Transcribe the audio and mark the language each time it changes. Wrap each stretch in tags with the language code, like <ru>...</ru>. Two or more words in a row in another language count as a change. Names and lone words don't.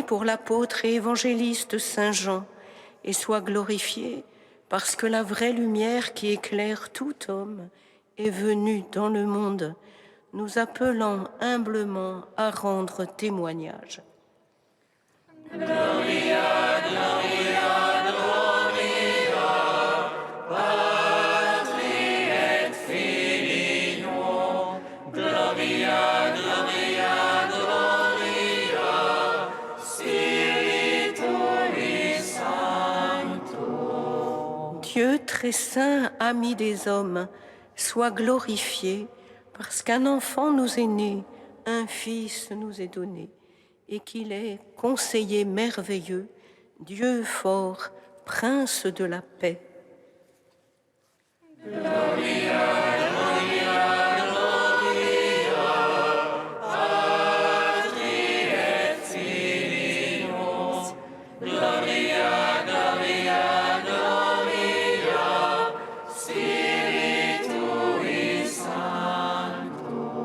<fr>pour l'apôtre et évangéliste Saint Jean, et sois glorifié parce que la vraie lumière qui éclaire tout homme est venu dans le monde, nous appelant humblement à rendre témoignage.</fr> <la>Gloria, Gloria, Gloria, Patri et Filio, Gloria, Gloria, Gloria, Spiritui Sancto.</la> <fr>Dieu très saint, ami des hommes, sois glorifié, parce qu'un enfant nous est né, un fils nous est donné, et qu'il est conseiller merveilleux, Dieu fort, prince de la paix.</fr> <la>Gloria, Gloria, Gloria, Patri et Filio, Gloria, Gloria, Gloria, Spiritui Sancto.</la>